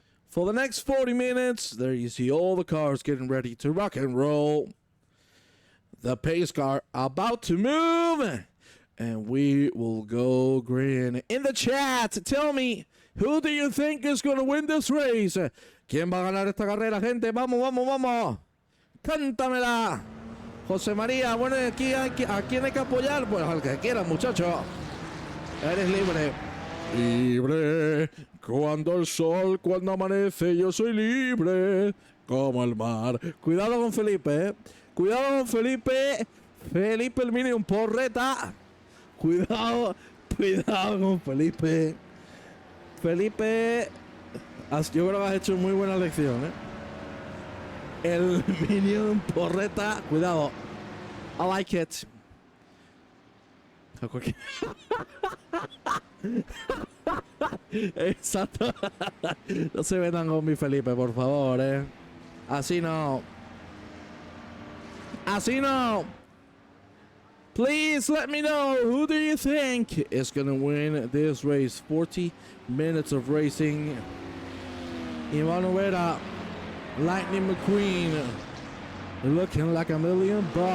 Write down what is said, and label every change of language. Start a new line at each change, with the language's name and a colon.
English: For the next 40 minutes, there you see all the cars getting ready to rock and roll. The pace car about to move. And we will go green. In the chat, tell me, who do you think is going to win this race?
Spanish: ¿Quién va a ganar esta carrera, gente? Vamos, vamos, vamos. Cántamela. José María, bueno, aquí ¿a quién hay que apoyar? Pues al que quiera, muchacho. Eres libre. Libre. Cuando amanece, yo soy libre. Como el mar. Cuidado con Felipe, Cuidado con Felipe. Felipe el Minion Porreta. Cuidado con Felipe. Felipe, yo creo que has hecho muy buena lección, El Minion Porreta, cuidado.
English: I like it.
Spanish: Exacto. No se metan con mi Felipe, por favor, Así no. Así no.
English: Please let me know, who do you think is going to win this race? 40 minutes of racing. Ivan Overa, Lightning McQueen, looking like $1 million.